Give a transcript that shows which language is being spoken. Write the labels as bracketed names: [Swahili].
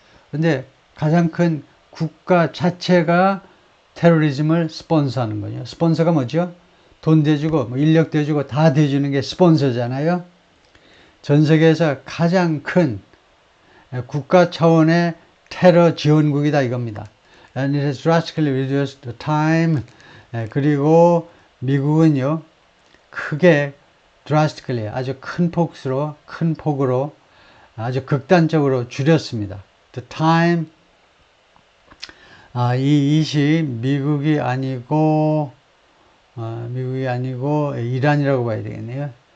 [Korean] 근데 가장 큰 국가 자체가 테러리즘을 스폰서하는 거죠. 스폰서가 뭐죠? 돈 대주고 인력 대주고 다 대주는 게 스폰서잖아요. 전 세계에서 가장 큰 국가 차원의 테러 지원국이다 이겁니다. [English] And it has drastically reduced the time. [Korean] 그리고 미국은요, 크게 drastically 아주 큰 폭으로 아주 극단적으로 줄였습니다. [English] The time. [Korean] 이 시 미국이 아니고 이란이라고 봐야 되겠네요.